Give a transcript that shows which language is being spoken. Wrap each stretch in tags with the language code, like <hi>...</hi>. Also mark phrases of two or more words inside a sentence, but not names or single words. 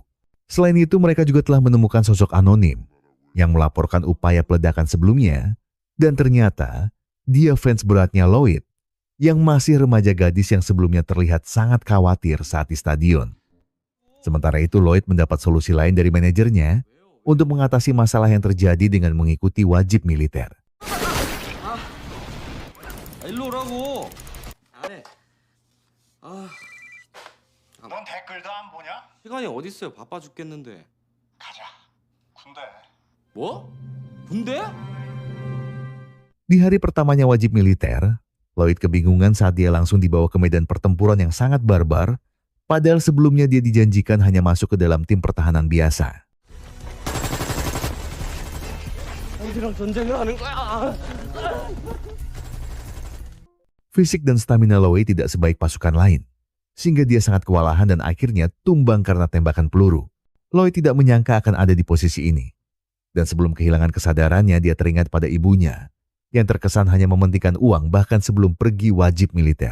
<id>Selain itu, mereka juga telah menemukan sosok anonim yang melaporkan upaya peledakan sebelumnya, dan ternyata dia fans beratnya Lloyd yang masih remaja gadis yang sebelumnya terlihat sangat khawatir saat di stadion. Sementara itu, Lloyd mendapat solusi lain dari manajernya untuk mengatasi masalah yang terjadi dengan mengikuti wajib militer.</id> <ko>하라고. 안 해. 아, 넌 댓글도 안 보냐? 시간이 어딨어요? 바빠 죽겠는데. 가자. 군대. 뭐? 군대?</ko> <id>Di hari pertamanya wajib militer, Lloyd kebingungan saat dia langsung dibawa ke medan pertempuran yang sangat barbar, padahal sebelumnya dia dijanjikan hanya masuk ke dalam tim pertahanan biasa.</id> <ko>어디랑 전쟁을 하는 거야?</ko> <id>Fisik dan stamina Lloyd tidak sebaik pasukan lain, sehingga dia sangat kewalahan dan akhirnya tumbang karena tembakan peluru. Lloyd tidak menyangka akan ada di posisi ini. Dan sebelum kehilangan kesadarannya, dia teringat pada ibunya, yang terkesan hanya mementingkan uang bahkan sebelum pergi wajib militer.</id>